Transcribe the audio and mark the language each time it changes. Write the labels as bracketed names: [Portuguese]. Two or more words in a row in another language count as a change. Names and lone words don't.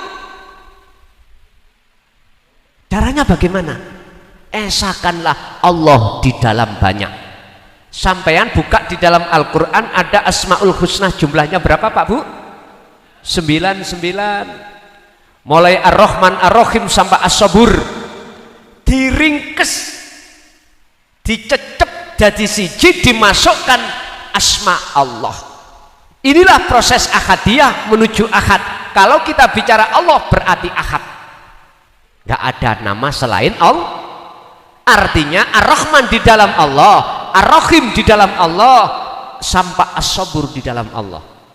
[Indonesian] Caranya bagaimana? Esakanlah Allah di dalam banyak. Sampean buka di dalam Al-Quran ada Asmaul Husna, jumlahnya berapa Pak Bu? 99. Mulai Ar-Rahman Ar-Rahim sampai As-Sabur, [Javanese] diringkes, dicecep jadi siji, [Indonesian] dimasukkan asma Allah. Inilah proses ahadiyah menuju ahad. Kalau kita bicara Allah berarti ahad, nggak ada nama selain Allah. Artinya Ar-Rahman di dalam Allah, Ar-Rahim di dalam Allah, sampai As-Sabur di dalam Allah.